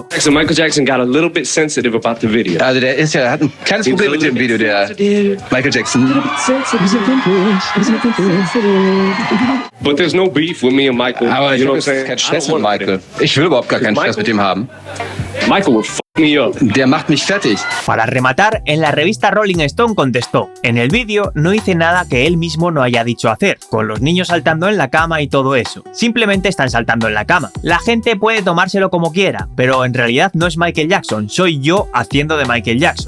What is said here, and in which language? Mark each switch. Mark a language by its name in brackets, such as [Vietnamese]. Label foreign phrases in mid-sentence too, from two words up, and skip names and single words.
[English] So Michael Jackson got a little bit sensitive about the video. [German] Also der hat ein kleines Problem mit dem Video, der Michael Jackson. [English] But there's no beef with me and Michael. [German] Aber ich [English] you know [German] habe [English] what I'm saying? [German] keinen Stress mit Michael. Ich will überhaupt gar keinen Stress mit ihm haben. [English] Michael will fuck me up. [German] Der macht mich fertig. [Spanish] Para rematar, en la revista Rolling Stone contestó: en el vídeo no hice nada que él mismo no haya dicho hacer, con los niños saltando en la cama y todo eso. Simplemente están saltando en la cama. La gente puede tomárselo como quiera, pero en realidad no es Michael Jackson, soy yo haciendo de Michael Jackson.